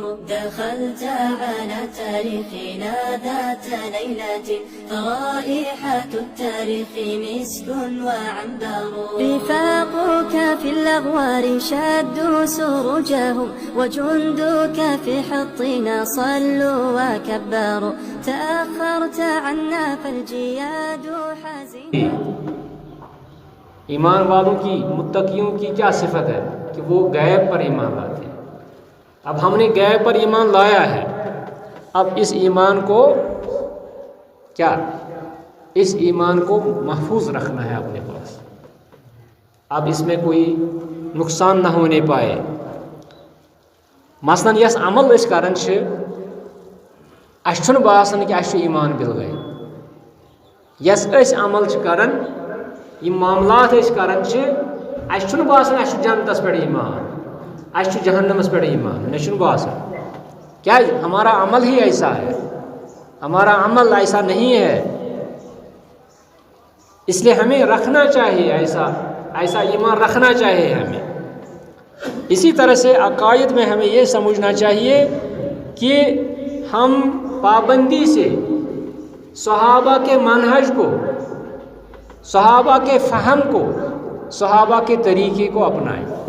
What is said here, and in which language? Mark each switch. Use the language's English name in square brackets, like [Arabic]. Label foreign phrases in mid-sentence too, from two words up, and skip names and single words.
[Arabic] دخلت على تاريخنا ذات ليلة فرائحة التاريخ مسك وعنبر. رفاقك في الأغوار شدوا سروجهم وجندك في حطنا صلوا وكبروا. تأخرت عنا فالجياد حزين. [Urdu] ایمان والوں کی متقیوں کی کیا صفت ہے کہ وہ غیب پر ایمان لاتے ہیں. اب ہم نے غیب پر ایمان لایا ہے، اب اس ایمان کو کیا، اس ایمان کو محفوظ رکھنا ہے اپنے پاس. اب اس میں کوئی نقصان نہ ہونے پائے. [Kashmiri] مثلاً یس عمل اس کران چھ اس چھن باسان کہ اس ایمان بل گئے. یس اس عمل کران یہ معاملات کران اس چھن باسان اس جنتس پہ ایمان، اس جہنمس پہ ایمان، مے چھن باسان. [Urdu] کیا ہمارا عمل ہی ایسا ہے؟ ہمارا عمل ایسا نہیں ہے. اس لیے ہمیں رکھنا چاہیے ایسا ایمان رکھنا چاہیے ہمیں. اسی طرح سے عقائد میں ہمیں یہ سمجھنا چاہیے کہ ہم پابندی سے صحابہ کے منہج کو، صحابہ کے فہم کو، صحابہ کے طریقے کو اپنائیں.